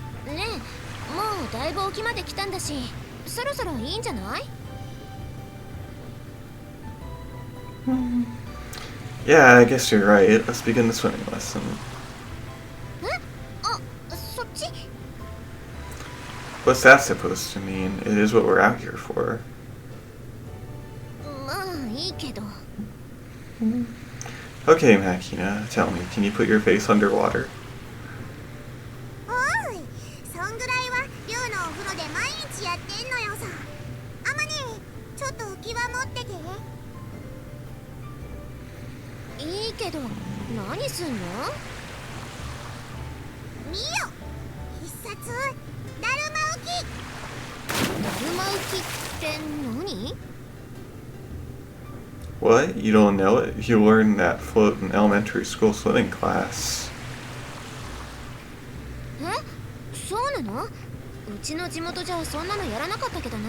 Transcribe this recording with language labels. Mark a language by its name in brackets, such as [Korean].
[Japanese] ねえ、もうだいぶ沖まで来たんだしそろそろいいんじゃない？ [English] Yeah, I guess you're right. Let's begin the swimming lesson. [Japanese] あ、そっち？ [English] What's that supposed to mean? It is what we're out here for. [Japanese] まあいいけど。 [English] Okay, Makina, tell me, can you put your face underwater? [Japanese] おい、そんぐらいは寮のお風呂で毎日やってんのよさ。あまね、ちょっと浮き輪持ってて。いいけど何すんの？見よ、必殺だるま浮き。だるま浮きって何？ [English] What? You don't know it? You learned that float in elementary school swimming class. [Japanese] え、そうなの？うちの地元じゃそんなのやらなかったけどな。